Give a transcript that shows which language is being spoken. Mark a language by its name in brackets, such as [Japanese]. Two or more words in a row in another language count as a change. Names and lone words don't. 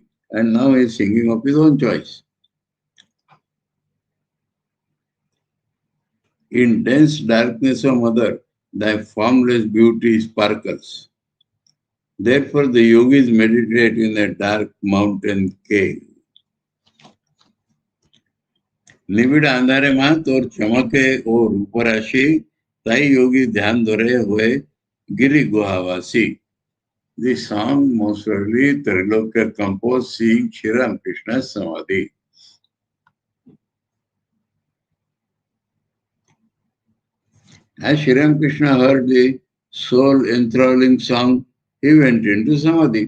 [English] And now he is singing of his own choice. In dense darkness, O mother, thy formless beauty sparkles. Therefore the yogis meditate in a dark mountain cave. [Bangla] নিবিড় আঁধারে মাত ঔর চমকে ঔর রূপরাশি তাই যোগী ধ্যান ধরে হুয়ে গিরি গুহাবাসী. [English] The song most probably Trilokya composed seeing Sri Ramakrishna's Samadhi. As Sri Ramakrishna heard the soul enthralling song, he went into Samadhi.